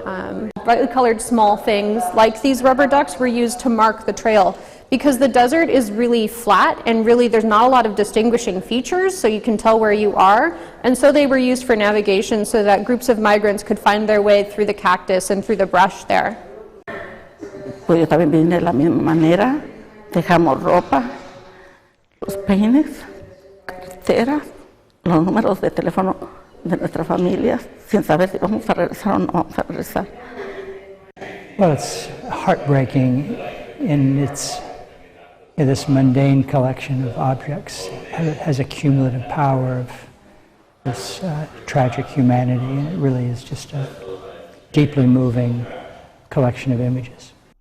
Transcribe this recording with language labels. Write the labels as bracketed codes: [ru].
[en] Brightly colored small things like these rubber ducks were used to mark the trail because the desert is really flat and really there's not a lot of distinguishing features, so you can tell where you are, and so they were used for navigation so that groups of migrants could find their way through the cactus and through the brush there. [es] Pues yo también vine de la misma manera, dejamos ropa, los peines, carteras, los números de teléfono de nuestras familias, sin saber si vamos a regresar o no vamos a regresar. [en] Well, it's heartbreaking in this mundane collection of objects. It has a cumulative power of this tragic humanity, and it really is just a deeply moving collection of images.